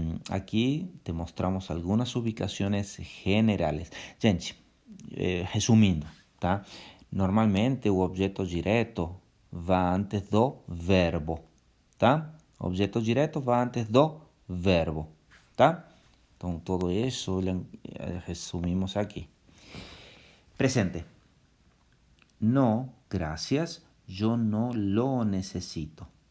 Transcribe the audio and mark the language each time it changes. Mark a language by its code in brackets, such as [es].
[es] Aquí te mostramos algunas ubicaciones generales. [pt] Gente, resumindo, tá? Normalmente o objeto direto vai antes do verbo, tá? O objeto direto vai antes do verbo, tá? Então, todo isso resumimos aqui. Presente. [es] No, gracias, yo no lo necesito.